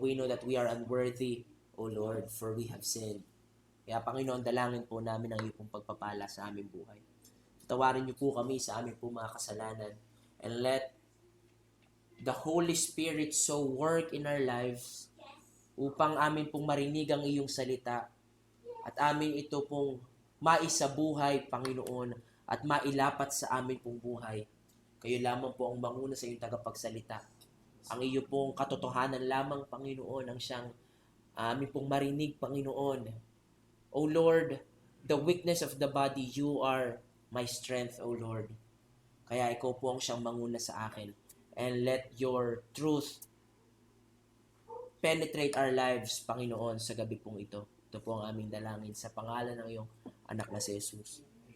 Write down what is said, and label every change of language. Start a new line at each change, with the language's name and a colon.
English: We know that we are unworthy, O Lord, for we have sinned.
Filipino: Kaya Panginoon, dalangin po namin ang iyong pagpapala sa aming buhay. Tawarin niyo po kami sa aming po mga kasalanan,
English: and let the Holy Spirit so work in our lives
Filipino: upang amin pong marinig ang iyong salita at amin ito pong maisabuhay, Panginoon, at mailapat sa amin pong buhay. Kayo lamang po ang manguna sa iyong tagapagsalita. Ang iyo pong katotohanan lamang, Panginoon, ang siyang amin pong marinig, Panginoon.
English: O Lord, the weakness of the body, you are my strength, O Lord.
Filipino: Kaya ikaw po ang siyang manguna sa akin.
English: And let your truth penetrate our lives,
Filipino: Panginoon, sa gabi pong ito. Ito po ang aming dalangin sa pangalan ng iyong anak na si Jesus.